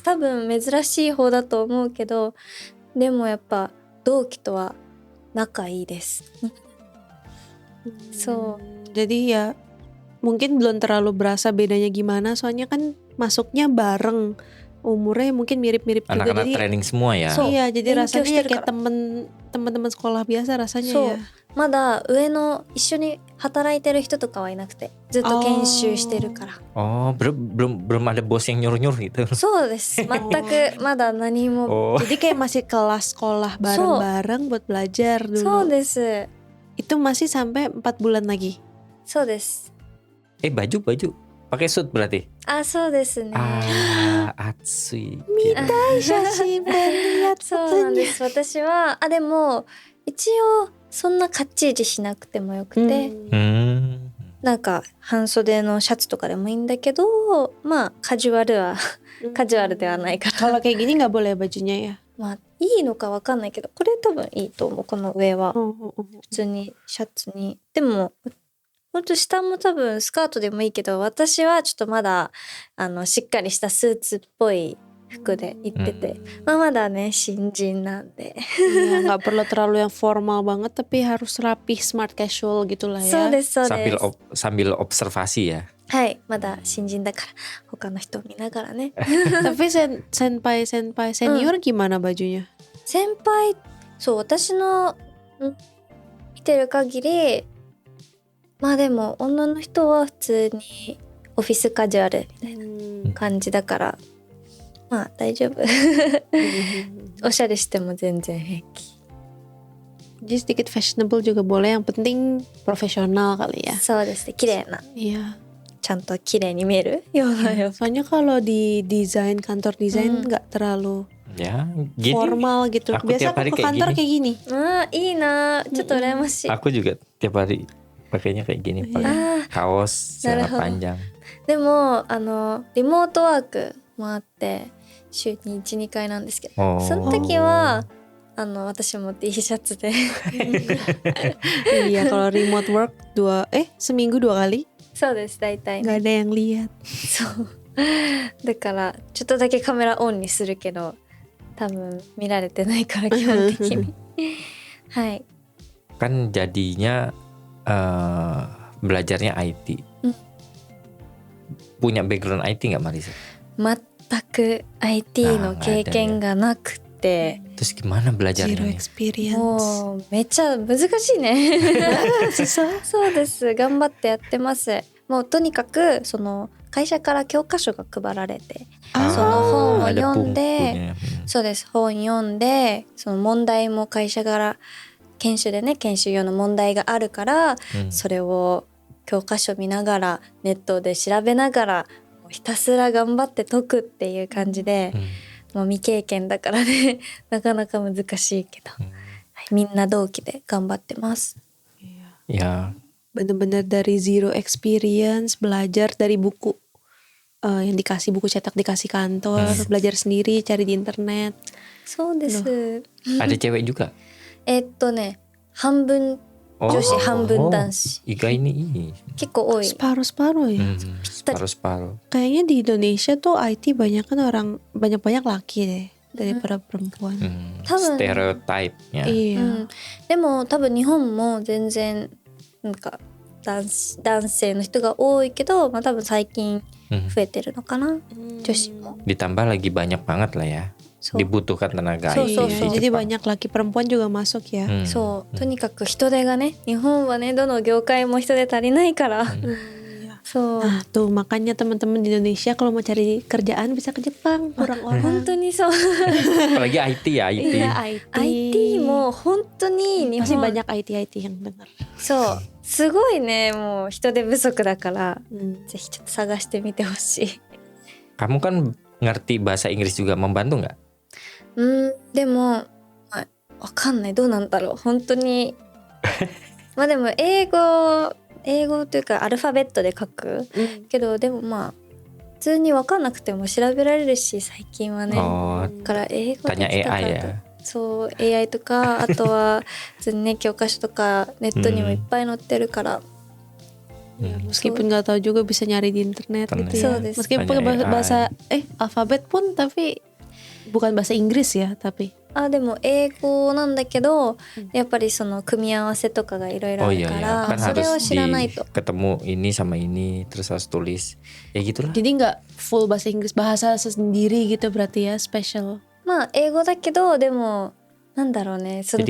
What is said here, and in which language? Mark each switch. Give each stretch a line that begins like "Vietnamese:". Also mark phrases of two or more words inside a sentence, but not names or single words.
Japanese: 多分珍しい方だと思うけど、でもやっぱ同期とは仲いいです。So,
Indonesian: jadi ya mungkin belum terlalu berasa bedanya gimana, soalnya kan masuknya bareng, umurnya mungkin mirip-mirip juga. Anak-anak Jadi training semua ya. iya, jadi rasanya ya kayak
Japanese: 勉強してるから。
Indonesian: teman-teman sekolah biasa rasanya
Japanese: そう
Indonesian: ya.
Japanese: まだ上の一緒に働いてる人とかはいなくて、ずっと研修してるから。
Indonesian: Oh, belum ada bos yang nyuruh-nyuruh gitu.
Japanese: そうです。全くまだ何も。 Oh,
Indonesian: Jadi kayak masih kelas sekolah bareng-bareng buat belajar
Japanese: そう
Indonesian: dulu.
Japanese: です。
Indonesian: Itu masih sampai 4 bulan lagi.
Japanese: そうです。
Indonesian: baju pakai suit berarti?
Japanese: そうですね。 Atsui.
Indonesian: Shashi lihat
Japanese: そうなんです。私はでも一応そんなかっちりしなくてもよくて、 なんか半袖のシャツとかでもいいんだけど、カジュアルではないから。
Indonesian: Kalau kayak gini nggak boleh bajunya ya.
Japanese: いいのかわかんないけど、これ多分いいと思う。この上は普通にシャツに。でもほんと下も多分スカートでもいいけど、私はちょっとまだしっかりしたスーツっぽい服で行ってて、まだね新人なんで。
Indonesian: Ya, nggak perlu terlalu yang formal banget, tapi harus rapi,
English: smart casual
Indonesian: gitulah ya.
Japanese: そうですそうです。
Indonesian: Sambil observasi ya.
Japanese: はい、まだ新人だから他の人を見ながらね。
Indonesian: Tapi senpai senior gimana bajunya?
Japanese: 先輩、そう私の見てる限り、でも女の人は普通にオフィスカジュアルみたいな感じだから、大丈夫。おしゃれしても全然平気。
Indonesian: Jadi sedikit fashionable juga boleh, yang penting profesional kali ya.
Japanese: そうですね、綺麗な、
Indonesian: Iya.
Japanese: ちゃんと綺麗に見えるような洋服。
Indonesian: Soalnya kalau di kantor desain nggak terlalu Ya, gini. formal gitu. Aku Biasa tiap hari aku ke kayak kantor kayak gini.
Japanese: いいな、ちょっと羨ましい。
Indonesian: Aku juga tiap hari pakainya kayak gini, pakai kaos celana panjang.
Japanese: でもリモートワークもあって週に 1,2 回なんですけど、その時は私も T シャツで。
Indonesian: Iya, kalau
English: remote work
Indonesian: seminggu 2 kali.
Japanese: そうです、大体ね。
Indonesian: Nggak ada yang lihat.
Japanese: そうだからちょっとだけカメラオンにするけど、多分見られてないから基本的に。はい。
Indonesian: Kan jadinya belajarnya IT. Punya background IT nggak Marisa?
Japanese: 全く IT の経験がなくて、
Indonesian: Terus gimana
English: Zero
Indonesian: belajarnya?
English: experience.
Japanese: もうめっちゃ難しいね。そうです。頑張ってやってます。もうとにかくその会社から教科書が配られて、 Ah, その本を
Indonesian: ada
Japanese: 読んで、
Indonesian: bukunya.
Japanese: そうです。本読んで、その問題も会社から研修でね、研修用の問題があるから、 それを教科書見ながらネットで調べながらひたすら頑張って解くっていう感じで、もう未経験だからねなかなか難しいけど、はい、みんな同期で頑張ってます。
Indonesian: Ya, bener-bener dari
English: zero experience,
Indonesian: belajar dari buku yang dikasih, buku cetak dikasih kantor, belajar sendiri, cari di internet.
Japanese: そうです。
Indonesian: ada cewek juga.
Japanese: ね、半分女子、半分男子。
Indonesian: Iga ini
Japanese: 結構多い。
Indonesian: Separuh-separuh ya. separuh-separuh. Kayaknya di Indonesia tuh IT banyak kan orang, banyak-banyak laki deh daripada perempuan.
Japanese: 多分
Indonesian: Stereotype-nya.
Japanese: う
Indonesian: Iya.
Japanese: ん、でも多分日本も全然なんか男性の人が多いけど、まあ、多分最近増えてるのかな、女子も。
Indonesian: Ditambah lagi banyak banget lah ya.
Japanese: そう、
Indonesian: Dibutuhkan tenaga
English: So,
Indonesian: IT
English: so,
Indonesian: di
English: so.
Indonesian: Jadi Jepang. banyak laki perempuan juga masuk ya.
Japanese: そう、とにかく人手がね、日本はねどの業界も人手足りないから、 そう、
Indonesian: Nah tuh makanya teman-teman di Indonesia kalau mau cari kerjaan bisa ke Jepang, kurang
Japanese: 本
Indonesian: orang.
Japanese: 当にそう。
Indonesian: Apalagi IT ya, IT. Iya IT.
Japanese: IT も本当に日
Indonesian: Masih
Japanese: 本
Indonesian: banyak IT yang dengar.
Japanese: そうすごいね、もう人手不足だから、 ぜひちょっと探してみてほしい。
Indonesian: Kamu kan ngerti bahasa Inggris juga, membantu nggak?
Japanese: でも、まあ、わかんない、どうなんだろう本当に。まあでも英語というかアルファベットで書く、けどでもまあ普通にわかんなくても調べられるし、最近はね。 Oh, だから英語で
Indonesian: tanya
Japanese: きたか
Indonesian: AI
Japanese: らと、
Indonesian: ya.
Japanese: そう AI とか、あとは普通にね教科書とかネットにもいっぱい載ってるから、
Indonesian: Meskipun nggak tahu juga bisa nyari di internet Tanya. gitu ya.
English: So, this-
Indonesian: Meskipun Tanya pakai AI. bahasa alfabet pun tapi bukan bahasa Inggris ya, tapi
Japanese: あでも英語なんだけど、やっぱりその組み合わせとかがいろいろあ Oh る
Indonesian: iya
Japanese: か
Indonesian: ya,
Japanese: ら、
Indonesian: kan
Japanese: それを
Indonesian: harus
Japanese: 知らないと。
Indonesian: ketemu ini sama ini, terus harus tulis. Ya gitulah. jadi nggak full bahasa Inggris, bahasa sendiri gitu berarti ya, special.
Japanese: まあ英語だけどでもなんだろうね、その